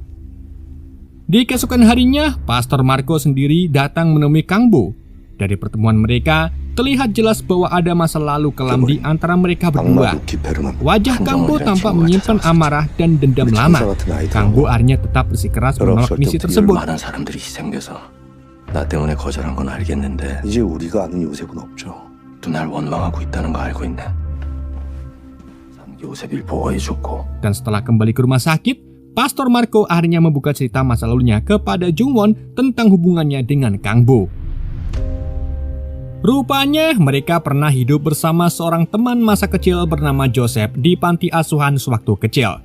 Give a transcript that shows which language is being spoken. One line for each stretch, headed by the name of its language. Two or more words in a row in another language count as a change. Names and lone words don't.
Indonesian: Di keesokan harinya, Pastor Marco sendiri datang menemui Kang Bo. Dari pertemuan mereka, terlihat jelas bahwa ada masa lalu kelam di antara mereka berdua. Wajah Kang Bo tampak menyimpan amarah dan dendam lama. Kang Bo akhirnya tetap bersikeras menolak misi tersebut.
Korean: 많은 사람들이 희생돼서 나 때문에 거절한 건 알겠는데 이제 우리가 아는 요셉은 없죠. 또 날 원망하고 있다는 거 알고 있네. 난 요셉을 보호해줬고
Indonesian: Dan setelah kembali ke rumah sakit, Pastor Marco akhirnya membuka cerita masa lalunya kepada Jung Won tentang hubungannya dengan Kang Bo. Rupanya mereka pernah hidup bersama seorang teman masa kecil bernama Joseph di panti asuhan sewaktu kecil.